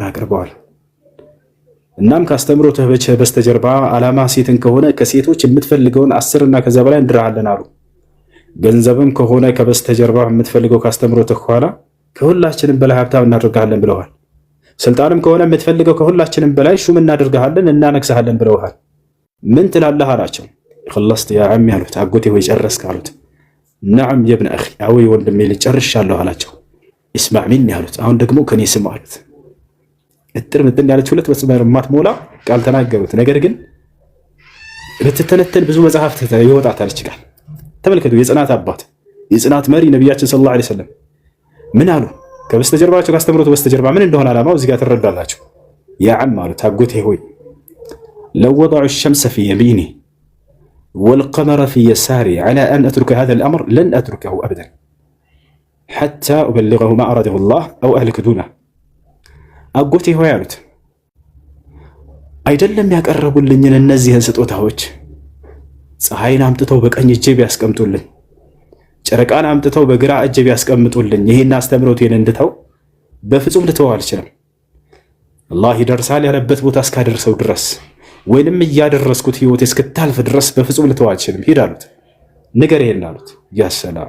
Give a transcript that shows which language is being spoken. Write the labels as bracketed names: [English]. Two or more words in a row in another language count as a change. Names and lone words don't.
[Amharic] አቅርበዋል። እናም ካስተምሮትህ በስተጀርባ ዓላማ ሴትን ከሆነ ከሴቶች የምትፈልገውን 10 እና ከዛ በላይ እንድርሃለን አሉ። ገንዘብም ከሆነ ከበስተጀርባ የምትፈልገው ካስተምሮትህ ኋላ ከሁላችንም በላይ ሀብታም እናደርግሃለን ብለዋል። ስልጣንም ከሆነ የምትፈልገው ከሁላችንም በላይ ሹም እናደርግሃለን እናነግስሃለን ብለዋል። ምን ትላለህ አላቸው። [Arabic] خلصت يا عمي [Amharic] አሉት። አጎቴ ሆይ ጨረስክ አሉት። [Arabic] نعم يا ابن أخي [Amharic] አዎ ወንድሜ ልጅ ጨርሻለሁ አላቸው። [Arabic] اسمع مني [Amharic] አሉት። አሁን ደግሞ ከኔ ስማ አሉት። እጥር ምጥን ያለች ሁለት መስመር ማትሞላ ቃል ተናገሩት። ነገር ግን በተተነተን ብዙ መጽሐፍት ይወጣታል ቃል። ተመልከቱ፣ የጽናት አባት የጽናት መሪ ነቢያችን [Arabic] صلى الله عليه وسلم [Amharic] ምን አሉ? ከበስተጀርባቸው ካስተምሮቱ በስተጀርባ ምን እንደሆነ ዓላማው እዚህ ጋር ትረዳላችሁ። [Arabic] يا عم [Amharic] አሉት፣ አጎቴ ሆይ [Arabic] لو وضعوا الشمس في يميني والقمر في يساري على أن أترك هذا الأمر لن أتركه أبدا حتى أبلغه ما أراده الله أو أهلك دونه [Amharic] አጎቴ ሆይ አሉት፣ አይደለም ያቀረቡልኝን እነዚህን ስጦታዎች ፀሐይን አምጥተው በቀኝ እጄ ቢያስቀምጡልኝ፣ ጨረቃን አምጥተው በግራ እጄ ቢያስቀምጡልኝ ይሄን አስተምሮቴን እንድተው በፍጹም ልተው አልችልም። አላህ ይደርሳል ያለበት ቦታ እስካደርሰው ድረስ ወይንም እያደረስኩት ህይወቴ እስክታልፍ ድረስ በፍጹም ልተው አልችልም። ሂድ አሉት፣ ንገር ይሄን አሉት። [Arabic] يا سلام!